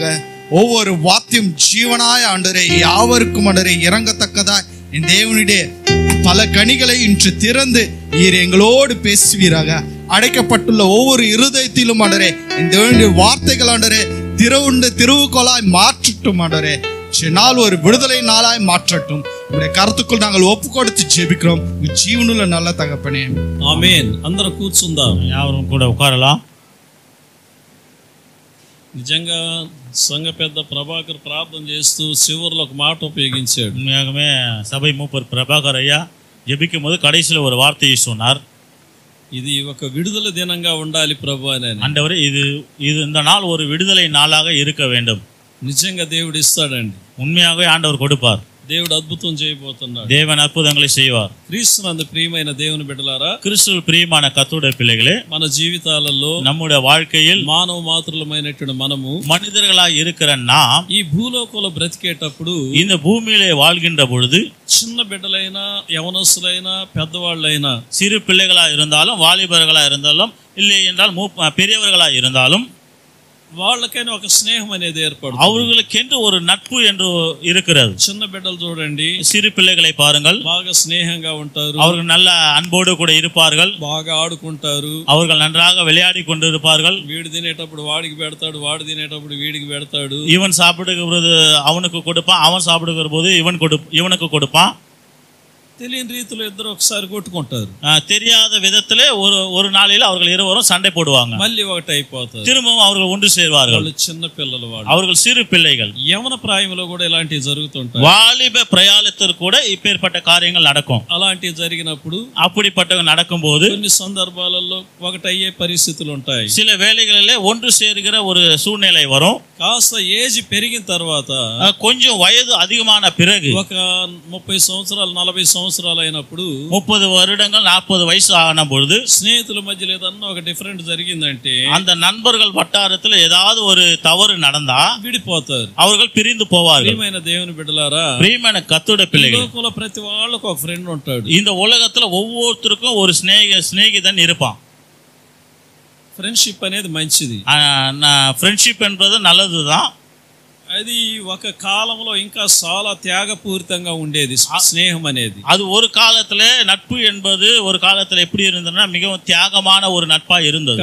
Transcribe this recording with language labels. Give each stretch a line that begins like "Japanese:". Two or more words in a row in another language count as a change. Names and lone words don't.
Tamil: ஒவ்வொரு வார்த்தையும் ஜீவனாய் ஆண்டவரே யாவருக்கும் ஆண்டவரே இறங்கத்தக்கதாய் என் தேவனுடைய பல கனிகளை இன்று திறந்து நீர் எங்களோடு பேசுவீராக. அடைக்கப்பட்டுள்ள ஒவ்வொரு இருதயத்திலும் ஆண்டவரே இந்த தேவனுடைய வார்த்தைகள் ஆண்டவரே திருவுகோளாய் மாற்றட்டும் ஆண்டவரே. நாள் ஒரு விடுதலை நாளாய் மாற்றட்டும். உங்களுடைய கருத்துக்குள் நாங்கள் ஒப்பு கொடுத்து ஜெபிக்கிறோம். ஜீவனுள்ள நல்ல தகப்பனே,
Telugu: ఆమేన్. అందరూ కూర్చుందాం.
Tamil: யாரும் கூட உட்காரலாம்.
Telugu: నిజంగా సంఘ పెద్ద ప్రభాకర్ ప్రార్థన చేస్తూ చివరిలో ఒక మాట ఉపయోగించాడు.
Tamil: உண்மையாகவே சபை மூப்பர் பிரபாகர் ஐயா ஜெபிக்கும் போது கடைசியில் ஒரு வார்த்தையை சொன்னார்.
Telugu: ఇది ఒక విడుదల దినంగా ఉండాలి ప్రభు అని.
Tamil: ஆண்டவரே, இது இந்த நாள் ஒரு விடுதலை நாளாக இருக்க வேண்டும்.
Telugu: నిజంగా దేవుడు ఇస్తాడండి.
Tamil: உண்மையாகவே ஆண்டவர் கொடுப்பார்.
Telugu: దేవుడు అద్భుతం చేయబోతున్నాడు.
Tamil: தேவன் அற்புதங்களை செய்வார்.
Telugu: క్రీస్తునందు ప్రియమైన దేవుని బిడ్డలారా,
Tamil: கிறிஸ்துவில் பிரியமான கர்த்தருடைய பிள்ளைகளே,
Telugu: మన జీవితాలలో
Tamil: நம்முடைய வாழ்க்கையில்
Telugu: మానవ మాతృలమైనటువంటి మనము
Tamil: மனிதர்களாய் இருக்கிற நாம்
Telugu: ఈ భూలోకంలో బ్రతికేటప్పుడు
Tamil: இந்த பூமியிலே வாழ்கின்ற பொழுது
Telugu: చిన్న బిడ్డలైనా యవనస్తులైనా పెద్దవాళ్ళైనా
Tamil: சிறு பிள்ளைகளா இருந்தாலும் வாலிபர்களா இருந்தாலும் இல்லை என்றால் பெரியவர்களா இருந்தாலும்
Telugu: వాళ్ళకైనా ఒక స్నేహం అనేది ఏర్పడుతుంది.
Tamil: அவர்களுக்கென்று ஒரு நட்பு என்று இருக்கிறது.
Telugu: చిన్న బిడ్డలు చూడండి,
Tamil: சிறு பிள்ளைகளை பாருங்கள்,
Telugu: బాగా స్నేహంగా ఉంటారు.
Tamil: அவர்கள் நல்ல அன்போடு கூட இருப்பார்கள்.
Telugu: బాగా ఆడుకుంటారు.
Tamil: அவர்கள் நன்றாக விளையாடி கொண்டிருப்பார்கள்.
Telugu: వీడు తినేటప్పుడు వాడికి పెడతాడు, వాడు తినేటప్పుడు వీడికి పెడతాడు.
Tamil: இவன் சாப்பிடுகிறது அவனுக்கு கொடுப்பான், அவன் சாப்பிடுகிற போது இவனுக்கு கொடுப்பான்.
Telugu: తెలియని రీతిలో ఇద్దరు ఒకసారి కొట్టుకుంటారు.
Tamil: தெரியாத விதத்திலே ஒரு நாளில் அவர்கள் இருவரும் சண்டை போடுவாங்க.
Telugu: మళ్ళీ ఒకటి అయిపోతారు.
Tamil: திரும்பவும் அவர்கள் ஒன்று சேர்வார்கள்.
Telugu: వాళ్ళు చిన్న పిల్లలు, వాళ్ళు
Tamil: அவர்கள் சிறு பிள்ளைகள்.
Telugu: యవన ప్రాయంలో కూడా ఇలాంటివి జరుగుతుంటాయి.
Tamil: வாலிப பிரயாலத்தில் கூட இப்பேற்பட்ட காரியங்கள் நடக்கும்.
Telugu: అలాంటివి జరిగినప్పుడు
Tamil: அப்படிப்பட்ட நடக்கும் போது
Telugu: కొన్ని సందర్భాలలో ఒకటయ్యే పరిస్థితులు ఉంటాయి.
Tamil: சில வேளைகளிலே ஒன்று சேர்கிற ஒரு சூழ்நிலை வரும்.
Telugu: కాస్త ఏజ్ పెరిగిన తర్వాత
Tamil: கொஞ்சம் వయது அதிகமான பிறகு
Telugu: ఒక 30 సంవత్సరాలు 40 సంవత్సరాలు అయినప్పుడు
Tamil: 30 வருடங்கள் 40 வயசு ஆன பொழுது
Telugu: స్నేహితుల మధ్యలో ఏదన్నా ఒక డిఫరెంట్ జరిగిందంటే
Tamil: அந்த நண்பர்கள் வட்டாரத்தில் ஏதாவது ஒரு தவறு நடந்தா
Telugu: విడిపోతారు.
Tamil: அவர்கள் பிரிந்து போவார்கள்.
Telugu: ప్రియమైన దేవుని బిడ్డలారా,
Tamil: பிரியமான கர்த்தருடைய பிள்ளைகள்,
Telugu: లోకంలో ప్రతి వాళ్ళకు ఒక ఫ్రెండ్ ఉంటాడు.
Tamil: இந்த உலகத்துல ஒவ்வொருத்தருக்கும் ஒரு சிநேகிதன் இருப்பான்.
Telugu: ఫ్రెండ్షిప్ అనేది మంచిది.
Tamil: ఫ్రెండ్షిప్ என்பது நல்லதுதான்.
Telugu: అది ఒక కాలంలో ఇంకా చాలా త్యాగపూరితంగా ఉండేది స్నేహం అనేది.
Tamil: அது ஒரு காலத்துல நட்பு என்பது ஒரு காலத்துல எப்படி இருந்ததுன்னா மிகவும் தியாகமான ஒரு நட்பா இருந்தது.